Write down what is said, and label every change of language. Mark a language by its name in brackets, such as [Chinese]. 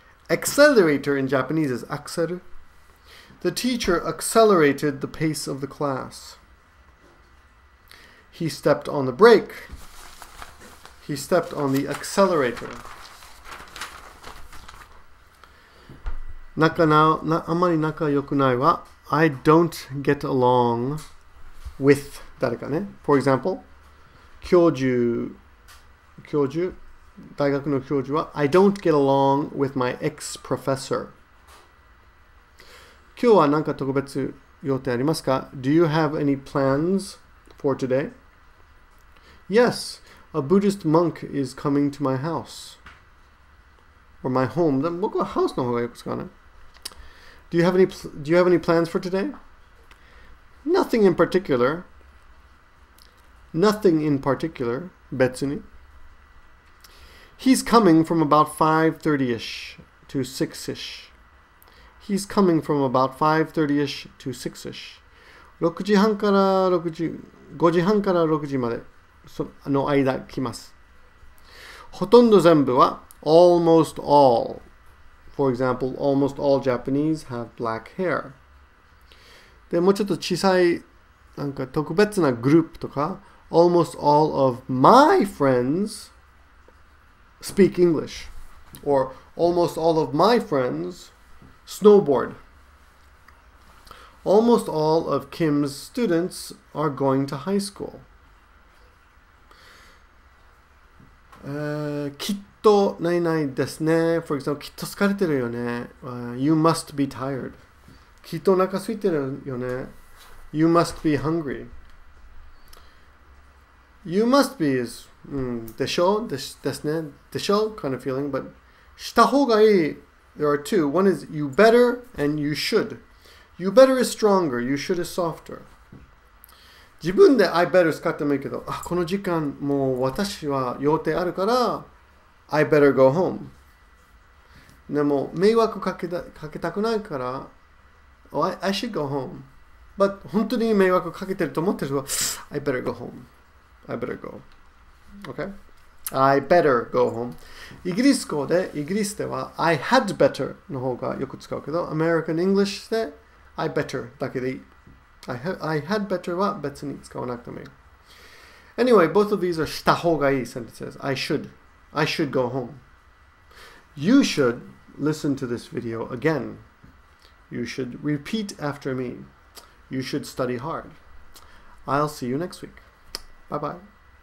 [English] Accelerator in Japanese is akseru. The teacher accelerated the pace of the class. He stepped on the brake. He stepped on the accelerator. [Japanese] あまり仲良くないは [English] I don't get along with [Japanese] 誰かね。 [English] For example, [Japanese] 教授大学の教授は [English] I don't get along with my ex-professor. [Japanese] 今日は何か特別予定ありますか? [English] Do you have any plans for today? Yes, a Buddhist monk is coming to my house. Or my home. [Japanese] 僕はハウスの方がよく使うね。 [English] Do you have any plans for today? Nothing in particular. Nothing in particular. [Japanese] 別に。 [English] He's coming from about 5:30ish to 6ish. He's coming from about 5:30ish to 6ish. [Japanese] 5時半から6時までの間来ます。ほとんど全部は [English] almost all. For example, almost all Japanese have black hair. [Japanese] で、もうちょっと小さいなんか特別なグループとか [English] almost all of my friends speak English. Or almost all of my friends snowboard. Almost all of Kim's students are going to high school. [Japanese] きっとないないですね。For example, きっと疲れてるよね。 [English] You must be tired. [Japanese] きっとお腹空いてるよね。 [English] You must be hungry. You must be is [Japanese] でしょですね。 [English] でしょ kind of feeling, but [Japanese] した方がいい [English] there are two. One is you better and you should. You better is stronger. You should is softer. [Japanese] 自分で I better 使ってもいいけど、この時間もう私は予定あるから、 [English] I better go home. [Japanese] でも迷惑かけたくないから、 [English] I should go home. But [Japanese] 本当に迷惑かけてると思ってると、 [English] I better go home. I better go. Okay? I better go home. [Japanese] イギリスでは [English] I had better [Japanese] の方がよく使うけど、American English で I better だけでいい。 [English] I had better [Japanese] は別に使わなくてもいい。 [English] Anyway, both of these are [Japanese] した方がいい [English] sentences. I should go home. You should listen to this video again. You should repeat after me. You should study hard. I'll see you next week. Bye-bye.